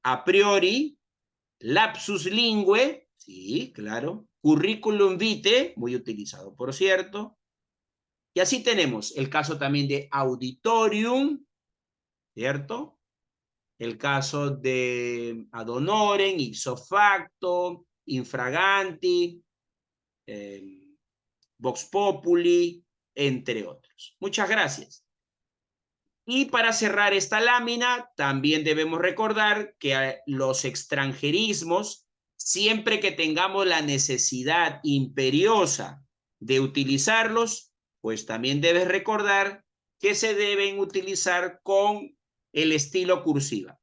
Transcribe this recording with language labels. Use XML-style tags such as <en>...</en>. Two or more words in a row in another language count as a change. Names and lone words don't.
<la>A priori, lapsus lingue,</la> <es>sí, claro.</es> <la>Curriculum vitae,</la> <es>muy utilizado, por cierto. Y así tenemos el caso también de auditorium, ¿cierto? El caso de</es> <la>ad honorem, ipso facto, infraganti, vox populi,</la> <es>entre otros. Muchas gracias. Y para cerrar esta lámina, también debemos recordar que los extranjerismos, siempre que tengamos la necesidad imperiosa de utilizarlos, pues también debes recordar que se deben utilizar con el estilo cursiva.</es>